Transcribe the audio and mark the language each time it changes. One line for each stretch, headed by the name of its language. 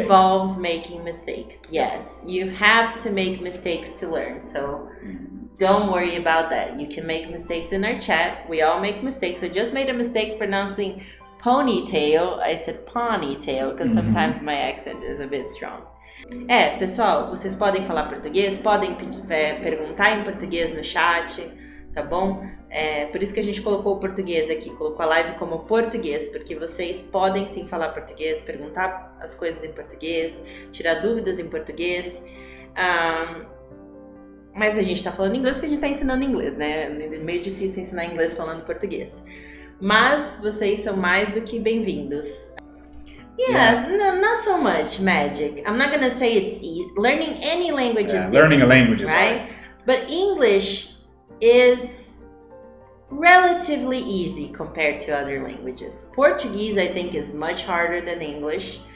English: involves making mistakes. Yes, you have to make mistakes to learn. So don't worry about that. You can make mistakes in our chat. We all make mistakes. I just made a mistake pronouncing ponytail. I said ponytail because sometimes my accent is a bit strong.
Portuguese: Pessoal, vocês podem falar português, podem perguntar em português no chat, tá bom? Por isso que a gente colocou o português aqui, colocou a live como português, porque vocês podem sim falar português, perguntar as coisas em português, tirar dúvidas em português. Mas a gente tá falando inglês porque a gente tá ensinando inglês, né? É meio difícil ensinar inglês falando português. Mas vocês são mais do que bem-vindos.
English: Yes, no, not so much magic. I'm not gonna say it's easy. Learning any language is learning a language is right? hard. But English is relatively easy compared to other languages. Portuguese, I think, is much harder than English.